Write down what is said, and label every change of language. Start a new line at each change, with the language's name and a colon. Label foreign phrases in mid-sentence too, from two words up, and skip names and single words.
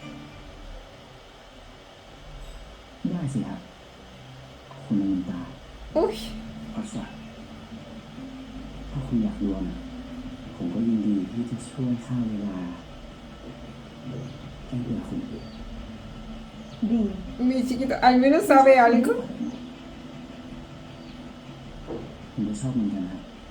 Thai: ได้สิครับคุณอมินตา
Spanish: Uy,
Thai: พัสดุถ้าคุณอยากดวลผมก็ยินดีที่จะช่วยฆ่าเวลาแก้เบื่อคุณ ดี
Spanish: mi chiquito, al menos sabe algo.
Thai: ผมก็ชอบเหมือนกันครับ